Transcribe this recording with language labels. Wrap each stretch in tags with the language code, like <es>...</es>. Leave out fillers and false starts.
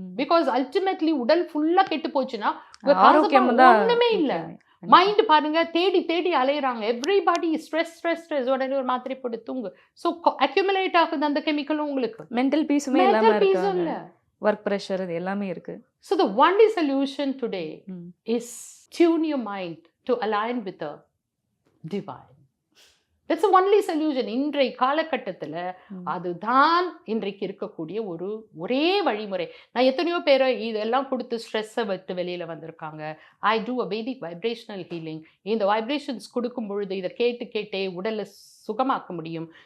<en>because ultimately</en> <ta>உடல் ஃபுல்லா கெட்டு போச்சுன்னா ஒண்ணுமே இல்ல. மைண்ட் பாருங்க, தேடி தேடி அலையறாங்க.</ta> <en>Everybody stress stress stress.</en> <ta>உடனே ஒரு மாத்திரை போட்டு தூங்கு. ஸோ அக்யூமுலேட் ஆகுது அந்த கெமிக்கலும். உங்களுக்கு மென்டல் பீஸுமே இல்ல, ஒர்க் ப்ரெஷர், இது எல்லாமே இருக்கு.</ta> <en>So the only solution today is tune your mind to align with the divine. That's the only solution.</en> <ta>இன்றைய காலகட்டத்தில் அதுதான் இன்றைக்கு இருக்கக்கூடிய ஒரே வழிமுறை. நான் எத்தனையோ பேரை இதெல்லாம் கொடுத்து ஸ்ட்ரெஸ்ஸை விட்டு வெளியில வந்திருக்காங்க.</ta> <en>I do a Vedic vibrational healing.</en> <ta>இந்த வைப்ரேஷன்ஸ் கொடுக்கும் பொழுது இதை கேட்டு கேட்டே உடலை சுகமாக்க முடியும்.</ta>